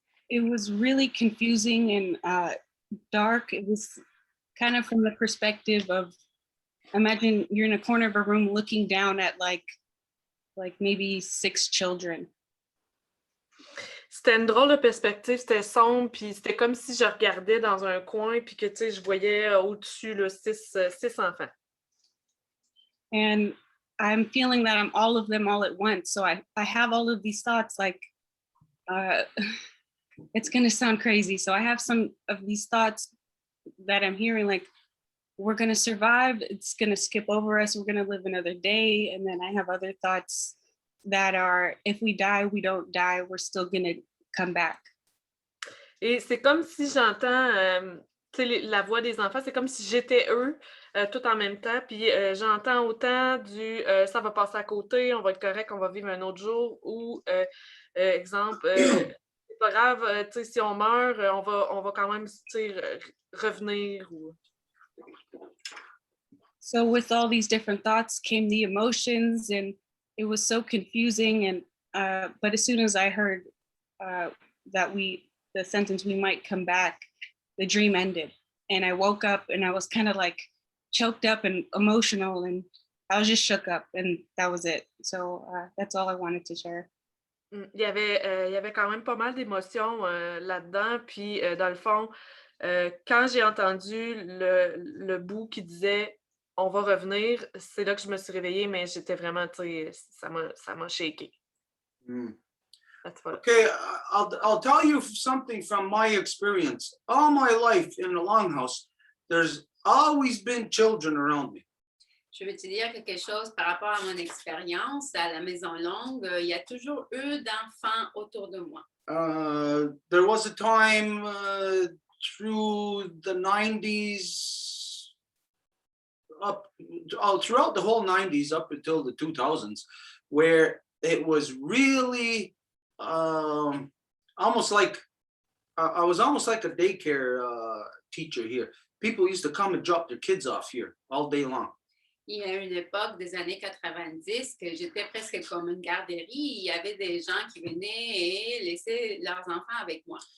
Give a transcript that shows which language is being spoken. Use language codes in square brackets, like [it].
[en] It was really confusing and dark. It was kind of from the perspective of, imagine you're in a corner of a room looking down at like maybe 6 children. [fr] C'était une drôle de perspective, c'était sombre, puis c'était comme si je regardais dans un coin, puis que, tu sais, je voyais au-dessus, là, 6 enfants. [en] And I'm feeling that I'm all of them all at once. So I have all of these thoughts like, it's going to sound crazy. So I have some of these thoughts that I'm hearing, like, we're going to survive. It's going to skip over us. We're going to live another day. And then I have other thoughts that are, if we die, we don't die. We're still going to come back. [fr] Et c'est comme si j'entends la voix des enfants, c'est comme si j'étais eux tout en même temps. Puis j'entends autant du ça va passer à côté, on va être correct, on va vivre un autre jour. Ou, exemple, c'est pas grave, si on meurt, on va quand même revenir. Ou... [en] So with all these different thoughts came the emotions, and it was so confusing. And but as soon as I heard that the sentence, we might come back, the dream ended. And I woke up and I was kind of like choked up and emotional, and I was just shook up, and that was it. So that's all I wanted to share. [fr] Il y avait quand même pas mal d'émotions là-dedans. Puis, dans le fond, quand j'ai entendu le bout qui disait « on va revenir », c'est là que je me suis réveillée, mais j'étais vraiment, tu sais, ça m'a shaké. [en] Okay, I'll tell you something from my experience. All my life in the longhouse, there's always been children around me. [fr] Je veux te dire quelque chose par rapport à mon expérience à la Maison Longue. Il y a toujours eu d'enfants autour de moi. [en] There was a time through the 90s, throughout the whole 90s up until the 2000s, where it was really almost like I was almost like a daycare teacher here. People used to come and drop their kids off here all day long. [fr] Il y a une époque des années 90 que j'étais presque comme une garderie. Il y avait des gens qui venaient et laissaient leurs enfants avec moi.